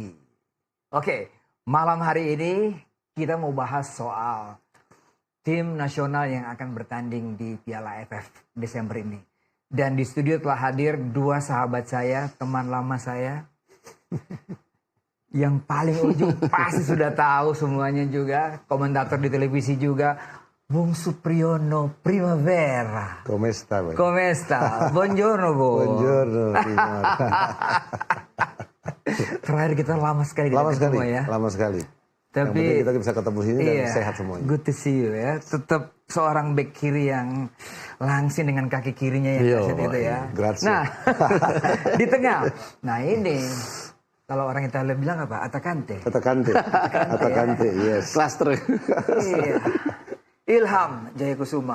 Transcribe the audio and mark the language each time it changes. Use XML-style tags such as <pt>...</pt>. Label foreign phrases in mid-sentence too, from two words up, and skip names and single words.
<id>Oke, malam hari ini kita mau bahas soal tim nasional yang akan bertanding di Piala AFF Desember ini. Dan di studio telah hadir dua sahabat saya, teman lama saya. Yang paling ujung pasti sudah tahu semuanya juga, komentator di televisi juga. Bung Supriyono Primavera.</id> <it>Come sta? Come sta? Buongiorno, Bu. Buongiorno.</it> <id>Terakhir kita lama sekali Lama ya. Lama sekali. Tapi kita bisa ketemu sini dan sehat semuanya.</id> <en>Good to see you ya.</en> <id>Tetap seorang back kiri yang langsing dengan kaki kirinya yang kasih itu ya.</id> <it>Grazie.</it> <id>Nah, di tengah. Nah ini kalau orang Italia bilang apa?</id> <it>Attaccante. Attaccante,</it> <en>yes.</en> <id>Cluster. Iya. Ilham Jayakusuma.</id>